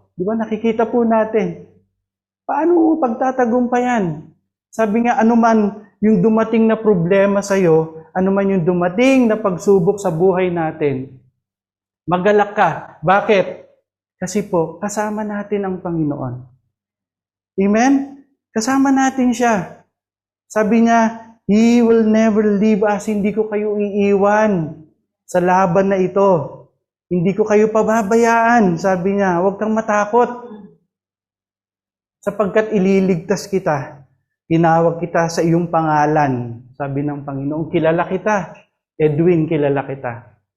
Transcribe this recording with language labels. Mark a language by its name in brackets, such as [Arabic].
[Filipino] Di ba? Nakikita po natin. Paano pagtatagumpayan? Sabi nga, anuman yung dumating na problema sa'yo, anuman yung dumating na pagsubok sa buhay natin, magalak ka. Bakit? Kasi po, kasama natin ang Panginoon. Amen? Kasama natin siya. Sabi niya, [English] He will never leave us. [Filipino] Hindi ko kayo iiwan sa laban na ito. Hindi ko kayo pababayaan. Sabi niya, huwag kang matakot. Sapagkat ililigtas kita. Tinawag kita sa iyong pangalan. Sabi ng Panginoon, kilala kita. Edwin, kilala kita.